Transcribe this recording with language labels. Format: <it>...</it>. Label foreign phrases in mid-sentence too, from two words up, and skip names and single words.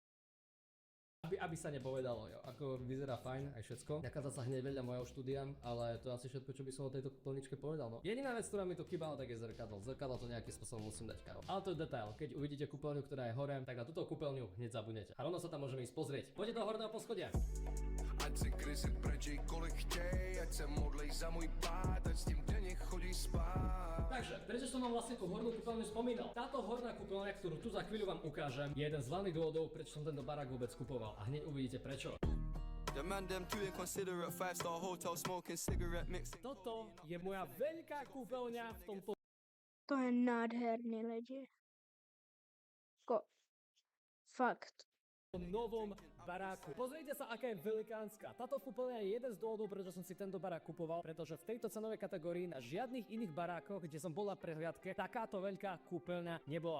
<sk>aby sa nepovedalo, jo. Ako vyzerá fajn aj všetko. Nachádza sa hneď vedľa mojho štúdia, ale to je asi všetko, čo by som o tejto kúpeľničke povedal, no. Jediná vec, ktorá mi to chýbala, tak je zrkadlo. Zrkadlo to nejakým spôsobom musím dať, Karol. Ale to je detail. Keď uvidíte kúpeľňu, ktorá je hore, tak na túto kúpeľňu hneď zabudnete. A rovno sa tam môžeme ísť pozrieť. Poďte do horného poschodia.</sk> <cs>Ať si krysi preč kolik chtěj, ať se modlej za můj pád, ať s tím denně chodí spát.</cs> <sk>Takže, prečo som vám vlastne tú hornú kúpeľňu spomínal? Táto horná kúpeľňa, ktorú tu za chvíľu vám ukážem, je jeden z hlavných dôvodov, prečo som tento barák vôbec kupoval. A hneď uvidíte prečo.</sk> <en>The man them too inconsiderate, 5-star hotel smoking cigarette mixing.</en> <sk>Toto je moja veľká kúpeľňa v tomto</sk> <cs>To je nádherný lidi. Fakt.</cs> <sk>novom baráku. Pozrite sa, aká je velikánska. Táto kúpeľňa je jeden z dôvodov, prečo som si tento barák kupoval, pretože v tejto cenovej kategórii na žiadnych iných barákoch, kde som bol na prehliadke, takáto veľká kúpeľňa nebola.</sk>